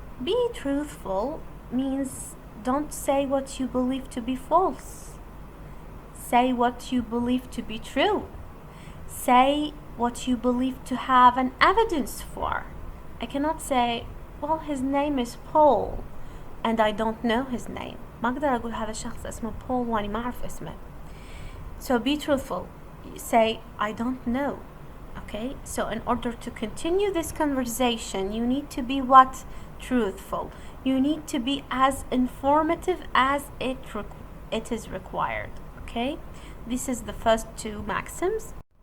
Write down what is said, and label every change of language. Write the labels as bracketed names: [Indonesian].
[English] Be truthful means don't say what you believe to be false. Say what you believe to be true. Say what you believe to have an evidence for. I cannot say, well, his name is Paul and I don't know his name. [Arabic] ما أقدر أقول هذا الشخص اسمه Paul وأنا ما أعرف اسمه. [English] So be truthful. Say, I don't know. Okay? So in order to continue this conversation, you need to be what? Truthful. You need to be as informative as it is required. Okay? This is the first two maxims.